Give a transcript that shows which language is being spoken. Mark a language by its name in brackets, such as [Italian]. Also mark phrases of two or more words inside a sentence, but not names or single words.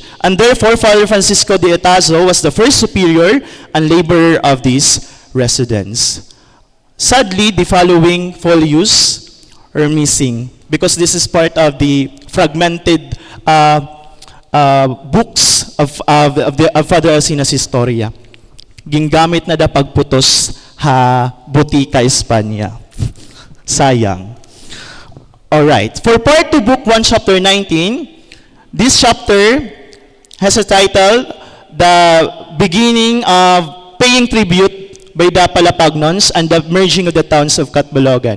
[English] And therefore, Father Francisco de Otaso was the first superior and laborer of these residents. Sadly, the following folios are missing because this is part of the fragmented books of Father Alcina's Historia. [Waray] Gingamit na da pagputos ha Botica Espanya. Sayang. [English] Alright, for Part 2, Book 1, Chapter 19, this chapter has a title, The Beginning of Paying Tribute by the Palapagnons and the Merging of the Towns of Catbalogan.